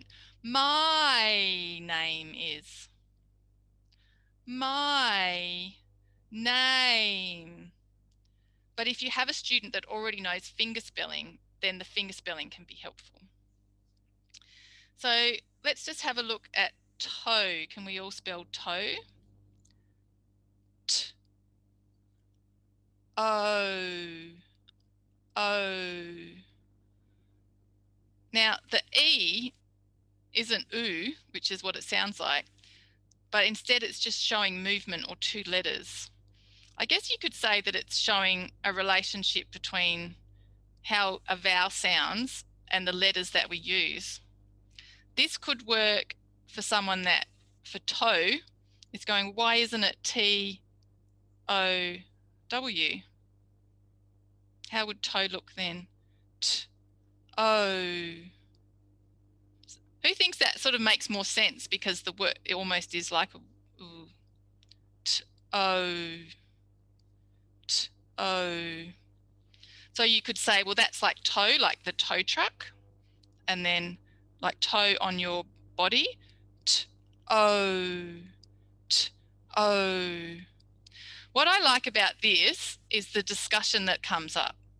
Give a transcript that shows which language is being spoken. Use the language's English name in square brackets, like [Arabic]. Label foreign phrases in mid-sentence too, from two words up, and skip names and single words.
[English] My name is. My name. But if you have a student that already knows finger spelling, then the finger spelling can be helpful. So let's just have a look at toe. Can we all spell toe? T. O. O. Now the E isn't oo, which is what it sounds like, but instead it's just showing movement or two letters. I guess you could say that it's showing a relationship between how a vowel sounds and the letters that we use. This could work for someone that, for toe, is going, why isn't it T-O-W? How would toe look then? T-O. Who thinks that sort of makes more sense, because the word, it almost is like a ooh. T-O. T-O. So you could say, well, that's like toe, like the tow truck, and then like toe on your body. T-O. T-O. What I like about this is the discussion that comes up.